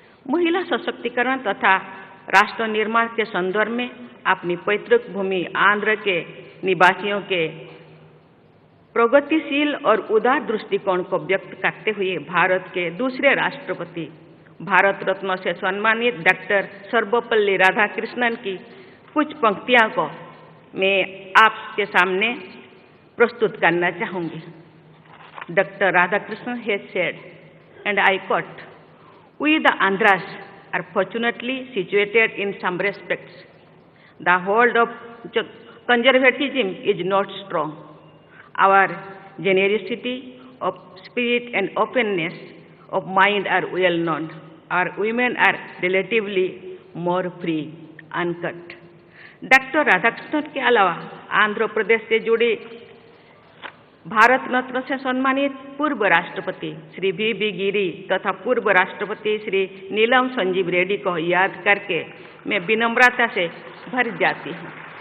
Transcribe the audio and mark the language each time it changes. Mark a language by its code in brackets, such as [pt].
[hi] महिला सशक्तिकरण तथा राष्ट्र निर्माण के संदर्भ में अपनी पैतृक भूमि आंध्र के निवासियों के प्रगतिशील और उदार दृष्टिकोण को व्यक्त करते हुए भारत के दूसरे राष्ट्रपति भारत रत्न से सम्मानित डॉक्टर सर्वपल्ली राधाकृष्णन की कुछ पंक्तियों को मैं आपके सामने प्रस्तुत करना चाहूँगी। Doctor Radhakrishnan [en] has said, and I quote, "We the Andhras are fortunately situated in some respects. The hold of conservatism is not strong. Our generosity of spirit and openness of mind are well known. Our women are relatively more free." Uncut. [hi] Doctor Radhakrishnan के अलावा आंध्र प्रदेश से जुड़े भारत रत्न से सम्मानित पूर्व राष्ट्रपति Shri we गिरी तथा पूर्व राष्ट्रपति श्री नीलम संजीव रेड्डी को याद करके मैं विनम्रता से भर जाती हूँ।